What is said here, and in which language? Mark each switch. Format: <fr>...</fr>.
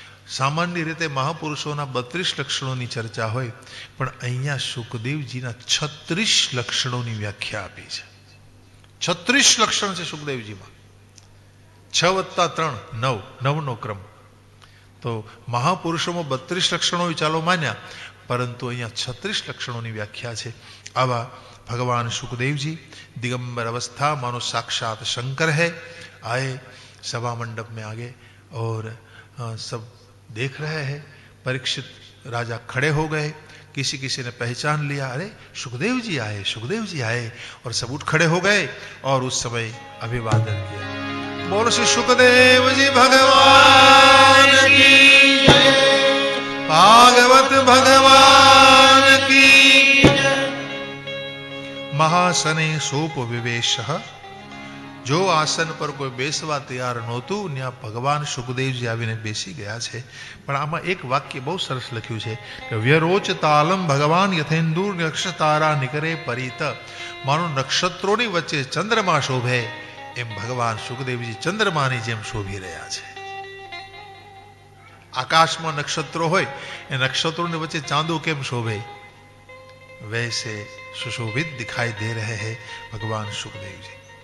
<gu>સામાન્ય રીતે મહાપુરુષોના 32 લક્ષણોની ચર્ચા હોય, પણ અહીંયા સુખદેવજીના 36 લક્ષણોની વ્યાખ્યા આપી છે. 36 લક્ષણ છે સુખદેવજીમાં. 6 + 3 9, 9નો ક્રમ. તો મહાપુરુષોમાં 32 લક્ષણો ચાલો માન્યા, પરંતુ અહીંયા 36 લક્ષણોની વ્યાખ્યા છે. આવા</gu> <hi>भगवान सुखदेव जी दिगंबर अवस्था मानो साक्षात शंकर है, आए सभा मंडप में आगे और सब देख रहे हैं. परीक्षित राजा खड़े हो गए, किसी किसी ने पहचान लिया, अरे सुखदेव जी आए, सुखदेव जी आए, और सब उठ खड़े हो गए और उस समय अभिवादन किया. बोलो श्री सुखदेव जी भगवान की जय, भागवत भगवान की.</hi> <sa>महासने सोप विवेश,</sa> <gu>जो आसन पर कोई बेसवा तैयार नहोતું ત્યાં ભગવાન સુખદેવજી આવીને બેસી ગયા છે. પણ આમાં એક વાક્ય બહુ સરસ લખ્યું છે કે</gu> <sa>વ્યરોચ તાલમ ભગવાન યથેન્દુર નક્ષતારા નિકરે પરિત,</sa> <gu>માનો નક્ષત્રોની વચ્ચે ચંદ્રમા શોભે એમ ભગવાન સુખદેવજી ચંદ્રમાની જેમ શોભી રહ્યા છે. આકાશમાં નક્ષત્રો હોય એ નક્ષત્રોની વચ્ચે ચાંદો કેમ શોભે,</gu> <hi>वैसे सुशोभित दिखाई दे रहे हैं भगवान सुखदेव जी.</hi>